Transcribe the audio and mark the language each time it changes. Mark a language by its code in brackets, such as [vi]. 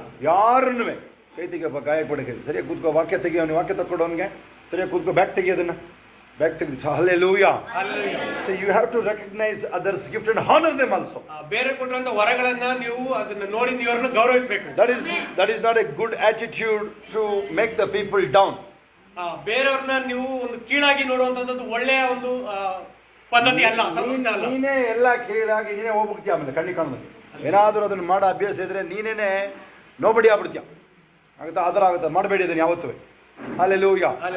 [kn] ಯಾರನ್ನು ಕೈತಿಗೆ ಗಾಯ ಕೊಡಕ್ಕೆ ಸರಿಯಾಗಿ ಕೂತ್ಕೋ, ವಾಕ್ಯ ತೆಗಿಯೋ, ವಾಕ್ಯ ತಕ್ಕೊಡೋನ್ಗೆ ಸರಿಯಾಗಿ ಕೂತ್ಕೋ, ಬ್ಯಾಗ್ ತೆಗಿಯೋದನ್ನ ಬ್ಯಾಗ್ ತೆಗೆದು. [en] Hallelujah. So you have to recognize others gift and honor them also. [kn] ಬೇರೆ ಕೊಟ್ಟಂತ ವರಗಳನ್ನ ನೀವು ಅದನ್ನ ನೋಡಿ ನೀವರನ್ನು ಗೌರವಿಸಬೇಕು. That is not a good attitude to make the people down. ಬೇರೆಯವ್ರನ್ನ ನೀವು ಒಂದು ಕೀಳಾಗಿ ನೋಡುವಂತದ್ದು ಒಳ್ಳೆಯ ಒಂದು ಪದ್ಧತಿ ಅಲ್ಲ, ಸಂಸ್ಕೃತಿ ಅಲ್ಲ. ನೀನೇ ಎಲ್ಲ ಕೀಳಾಗಿ ನೀನೇ ಹೋಗ್ಬಿಡ್ತೀಯ. ಆಮೇಲೆ ಕಣ್ಣಿ ಕಾಣೋದು ಏನಾದ್ರೂ ಅದನ್ನ ಮಾಡೋ ಅಭ್ಯಾಸ ಇದ್ರೆ ನೀನೇನೆ ನೋಬಡಿ ಆಗ್ಬಿಡ್ತೀಯ. ಆಗುತ್ತಾ? ಆತರ ಆಗುತ್ತೆ. ಮಾಡಬೇಡಿ ಅದನ್ನ ಯಾವತ್ತೂ. Hallelujah.